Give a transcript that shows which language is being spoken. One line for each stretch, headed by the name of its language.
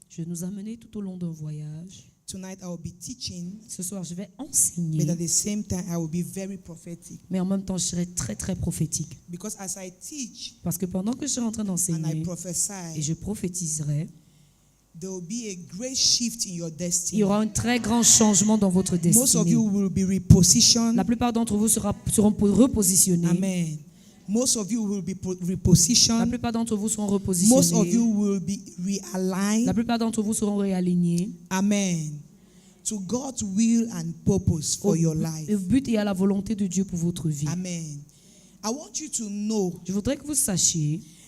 French: Je vais nous amener tout au long d'un voyage.
English: Tonight I will be teaching,
French: Ce soir, je vais
English: but
French: enseigner,
English: at the same time I will be very prophetic.
French: mais en même temps, je serai très, très prophétique.
English: Because as I teach
French: Parce que pendant que je serai en train
English: and I
French: d'enseigner et
English: prophesy,
French: je prophétiserai,
English: there will be a great shift in your
French: il
English: destiny.
French: y aura un très grand changement dans votre
English: Most of
French: destinée.
English: you will be repositioned.
French: La plupart d'entre vous seront repositionnés.
English: Amen. Most of you will be
French: La
English: repositioned.
French: plupart d'entre vous seront
English: Most of
French: repositionnés.
English: you will be
French: La
English: realigned.
French: plupart d'entre vous seront réalignés
English: Amen. To God's will and purpose for your life.
French: au but et à la volonté de Dieu pour votre vie.
English: Amen. I want you to know
French: Je voudrais que vous sachiez